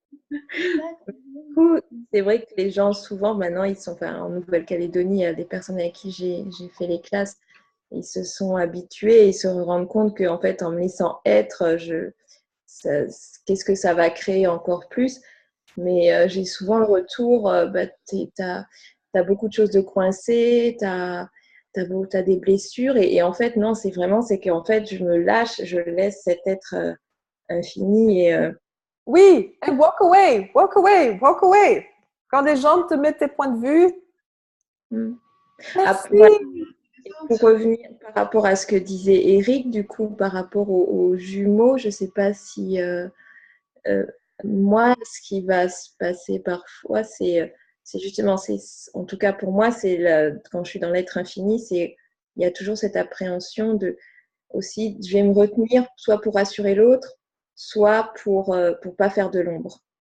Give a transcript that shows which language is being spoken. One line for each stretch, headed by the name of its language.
French: Du coup, c'est vrai que les gens, souvent, maintenant, ils sont en Nouvelle-Calédonie, il y a des personnes avec qui j'ai fait les classes, ils se sont habitués, ils se rendent compte qu'en fait, en me laissant être, qu'est-ce que ça va créer encore plus? Mais j'ai souvent le retour, tu as beaucoup de choses de coincées, tu as des blessures. Et en fait, non, c'est qu'en fait, je me lâche, je laisse cet être infini.
English: Oui, and walk away, walk away, walk away.
French: Quand des gens te mettent tes points de vue, merci. Voilà. Pour revenir par rapport à ce que disait Eric, du coup, par rapport aux jumeaux, je ne sais pas si moi, ce qui va se passer parfois, c'est justement, en tout cas pour moi, quand je suis dans l'être infini, il y a toujours cette appréhension de aussi, je vais me retenir soit pour assurer l'autre, soit pour pas faire de l'ombre.